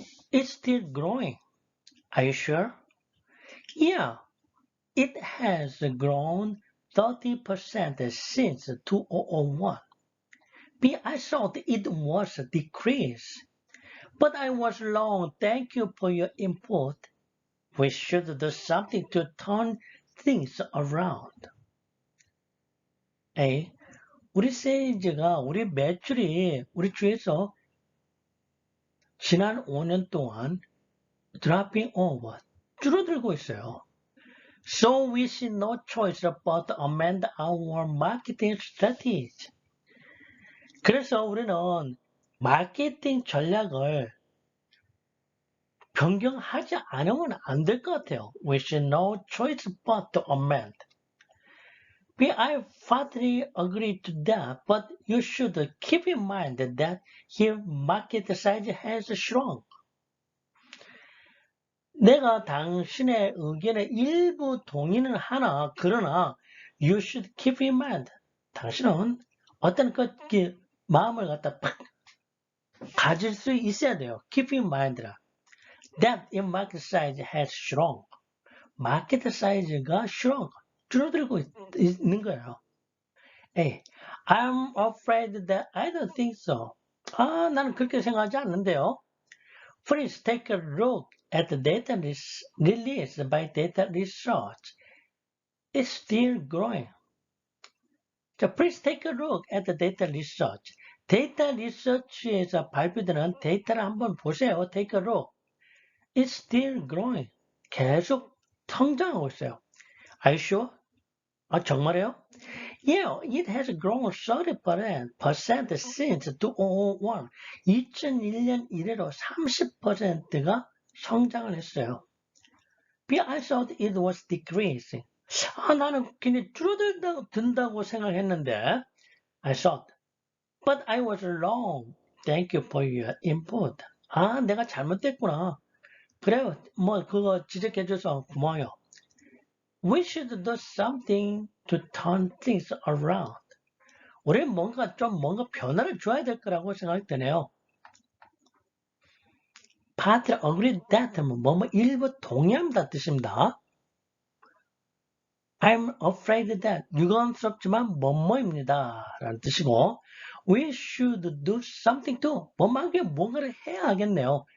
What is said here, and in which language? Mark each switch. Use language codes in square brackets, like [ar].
[en] It's still growing. Are you sure? Yeah, it has grown 30% since 2001. B. I thought it was a decrease. But I was wrong. Thank you for your input. We should do something to turn things around. A. [ko] 우리 세일즈가, 우리 매출이 우리 주에서 지난 5년 동안 dropping over, 줄어들고 있어요. [en] So we see no choice but to amend our marketing strategy. [ko] 그래서 우리는 마케팅 전략을 변경하지 않으면 안 될 것 같아요. [en] We should no choice but to amend. I partly agree to that, but you should keep in mind that here market size has shrunk. [ko] 내가 당신의 의견에 일부 동의는 하나, 그러나 [en] you should keep in mind. [ko] 당신은 어떤 마음을 갖다 팍 가질 수 있어야 돼요. [en] Keep in mind라. That in market size has shrunk. [ko] 마켓 사이즈가 shrunk. 줄어들고 있는 거예요. A. [en] I'm afraid that I don't think so. [ko] 나는 그렇게 생각하지 않는데요. [en] Please take a look at the data released by data research. It's still growing. 자, please take a look at the data research. [ko] 데이터 리서치에서 발표되는 데이터를 한번 보세요. [en] Take a look. It's still growing. [ko] 계속 성장하고 있어요. [en] Are you sure? [ko] 정말이에요? [en] Yeah, it has grown 30% since 2001. [ko] 2001년 이래로 30%가 성장을 했어요. [en] I thought it was decreasing. [ko] 나는 그냥 줄어든다고 생각했는데. [en] I thought. But I was wrong. Thank you for your input. [ko] 내가 잘못됐구나. 그래요. 그거 지적해줘서 고마워요. [en] We should do something to turn things around. [ko] 우리 뭔가 변화를 줘야 될 거라고 생각이 드네요. [en] Partly agree that [ko] 일부 동의합니다 뜻입니다. [en] I'm afraid that [ko] 유감스럽지만 뭐뭐입니다 라는 뜻이고 [en] We should do something too. [ko] 뭔가를 해야 하겠네요.